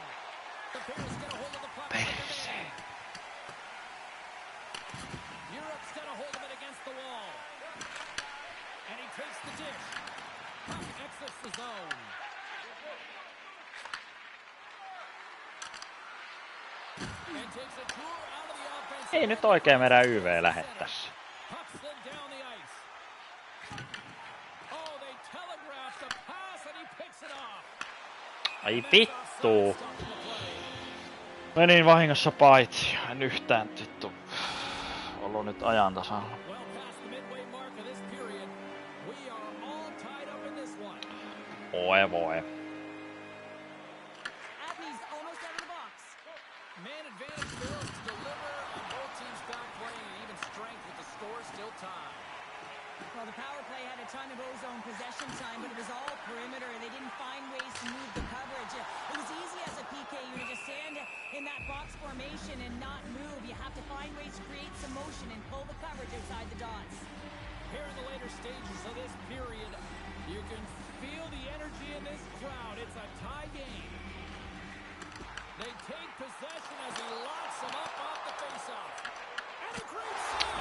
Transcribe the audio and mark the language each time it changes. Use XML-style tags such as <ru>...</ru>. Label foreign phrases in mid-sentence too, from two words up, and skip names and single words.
<en>The Bears get a hold of the puck. Europe's got a hold of it against the wall. And he takes the dish. Puck exits the zone. And takes a tour out of the offense.</en> <fi>Ei nyt oikein meidän YV lähde tässä.</fi> <en>Puck slid down the ice. Oh, they telegraphed the pass and he picks it off.</en> <fi>Ai vittu. Menin vahingossa paitsi. En yhtään vittu ollut nyt ajan tasalla.</fi> <en>Well past the midway mark of this period, we are all tied up in this one.</en> <fi>Oi voi.</fi> <en>Abney's almost out of the box. Man advantage fails to deliver, and both teams back playing at even strength with the score still tied. Well, the power play had a ton of ozone possession time, but it was all perimeter. They didn't find ways to move the coverage. It was easy as a PK unit to stand in that box formation and not move. You have to find ways to create some motion and pull the coverage outside the dots. Here in the later stages of this period, you can feel the energy in this crowd. It's a tie game. They take possession as he locks him up off the faceoff. And a great save!</en>